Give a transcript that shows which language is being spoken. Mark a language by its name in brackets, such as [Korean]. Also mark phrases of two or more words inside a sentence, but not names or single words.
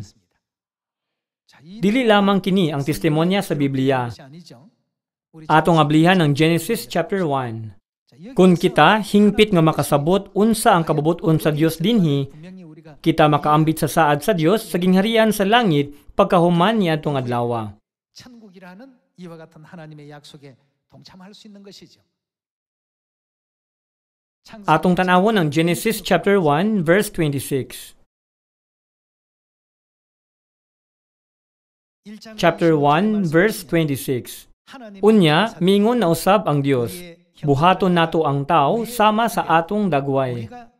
[Cebuano] Dili lamang kini ang testimonya sa Biblia. Atong ablihan ang Genesis chapter 1. Kung kita hingpit nga makasabot unsa ang kabubuton sa Dios dinhi, kita makaambit sa saad sa Dios sa gingharian sa langit pagkahuman niadtong adlaw. [Korean] 천국이라는 이와 같은 하나님의 약속에 동참할 수 있는 것이죠. [Cebuano] Atong tanawon ang Genesis chapter 1 verse 26. Chapter 1 verse 26. Unya, mingon na usab ang Dios. Buhaton nato ang tao sama sa atong dagway.